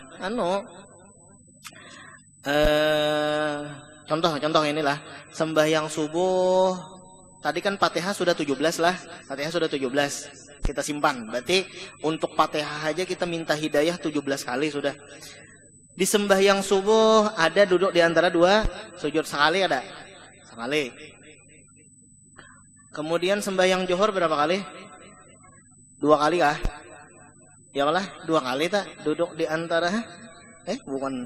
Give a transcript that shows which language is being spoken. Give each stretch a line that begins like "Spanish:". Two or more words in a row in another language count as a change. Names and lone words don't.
Indonesian: Contoh inilah sembahyang subuh. Tadi kan Fatihah sudah 17 lah. Fatihah sudah 17. Kita simpan. Berarti untuk Fatihah aja kita minta hidayah 17 kali sudah. Di sembahyang subuh ada duduk di antara dua sujud sekali ada? Sekali. Kemudian sembahyang zuhur berapa kali? 2 kali kah? Ya lah, 2 kali tak duduk di antara bukan.